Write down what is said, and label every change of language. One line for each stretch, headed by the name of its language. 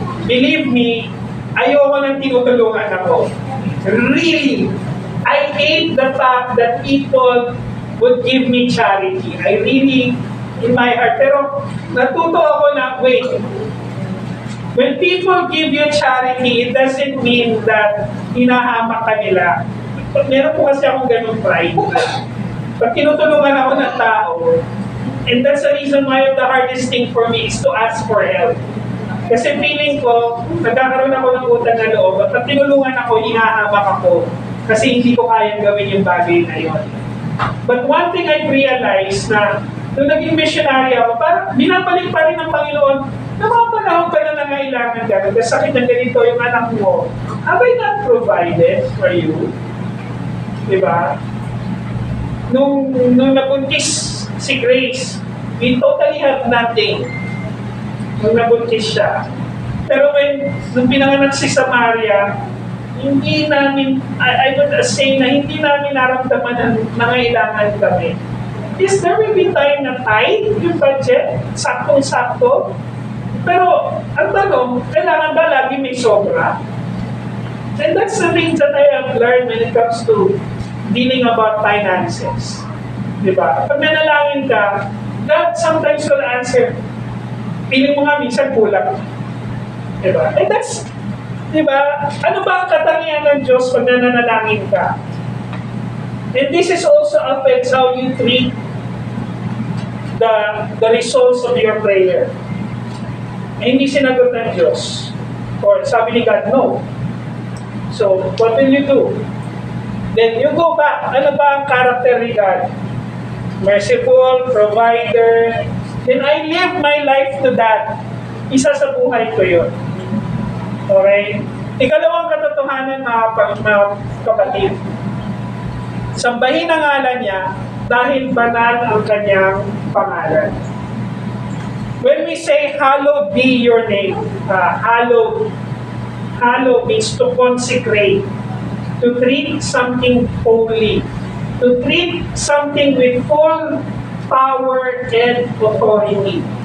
English: Believe me,
Filipino: ayoko nang tinutulungan ako.
English: Really, I hate the fact that people would give me charity. I really, in my heart,
Filipino: pero natuto ako na,
English: wait, when people give you charity, it doesn't mean that
Filipino: hinahamak ka nila. Meron po kasi akong ganung pride. Pag tinutulungan ako ng tao,
English: and that's the reason why the hardest thing for me is to ask for help.
Filipino: Kasi feeling ko, nagkakaroon ako ng utang na loob, at pag tinulungan ako, hinahamak ako. Kasi hindi ko kayang gawin yung bagay na yun.
English: But one thing I realized
Filipino: na, nung naging missionary ako, parang binabalik pa rin ng Panginoon, na mga panahon ka na nangailangan ka, nagkasakit ng ganito yung anak mo,
English: have I not provided for you?
Filipino: Diba? Nung nabuntis si Grace,
English: we totally have nothing.
Filipino: Nung nabuntis siya. Pero nung pinanganak si Samaria, hindi namin,
English: I would say
Filipino: na hindi namin naramdaman na nangailangan kami.
English: Yes, there will be time
Filipino: na tight yung budget, saktong-sakto. Pero, ang tanong, kailangan ba lagi may sobra?
English: And that's the things that I have learned when it comes to dealing about finances.
Filipino: Diba? Pag nanalangin ka,
English: God sometimes will answer.
Filipino: Piling mo nga minsan kulang. Diba? And that's, diba? Ano ba ang katangian ng Diyos pag nananalangin ka?
English: And this is also affects how you treat the results of your prayer.
Filipino: Eh, hindi sinagot ng Diyos.
English: Or sabi ni God, no. So, what will you do? Then you go back.
Filipino: Ano ba ang character ni God? Merciful, provider.
English: Then I live my life to that.
Filipino: Isa sa buhay ko yun. Okay? Ikalawang katotohanan, mga kapatid. Sambahin ang ngalan niya dahil banal ang kanyang pangalan.
English: When we say, hallowed be your name, hallowed means to consecrate, to treat something holy, to treat something with full power and authority.